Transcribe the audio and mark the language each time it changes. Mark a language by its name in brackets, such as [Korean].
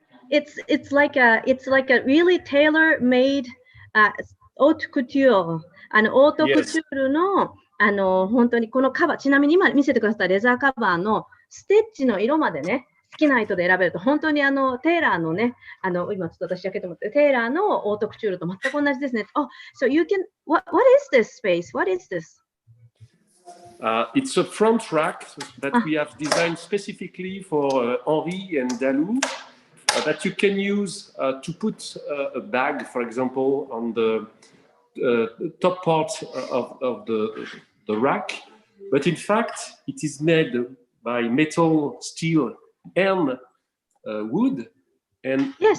[English] It's like a really tailor-made haute couture. [Japanese] オートクチュールの、本当にこのカバー、ちなみに今見せてくださったレザーカバーのステッチの色までね、好きな糸で選べると、本当にテーラーのね、今ちょっと私だけと思って、テーラーのオートクチュールと全く同じですね。 [English] Oh, so you can, what is this space? What is this? It's a front rack that we have designed specifically for Henri and Dalou, that you can use to put a bag, for example, on the top part of the rack, but in fact it is made by metal, steel, and wood, and